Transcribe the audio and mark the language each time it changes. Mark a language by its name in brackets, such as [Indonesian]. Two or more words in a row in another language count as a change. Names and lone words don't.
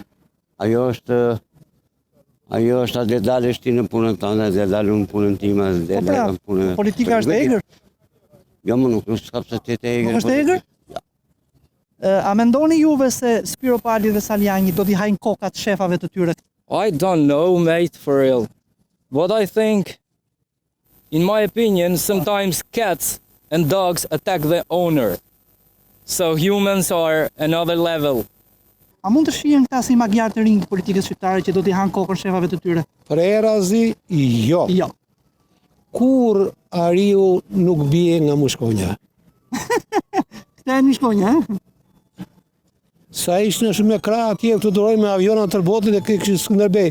[Albanian] Ajo është atë dalësh ti në punën tënde, dhe dalun në punën time, dhe dalun në punën. Politika është egër? Jo, më nuk s'ka pse të jetë egër. Nuk është egër? A mendoni juve se Spiropali dhe Saljani do t'i hajnë kokat shefave të tyre? [English] I don't know, mate, for real. What I think, in my opinion, sometimes cats and dogs attack the owner. So humans are another level. [Albanian] A mund të shihen këta si Magyar të rinj të politikës shqiptare që do t'i hanë kokën shefave të tyre? Për erazi, jo. Jo. Kur ariu nuk bie nga mushkonja. Këta e mushkonja, e? Sa ishte në shumë e krah atje të duroj me avionat tër botit e kishë Skënderbej.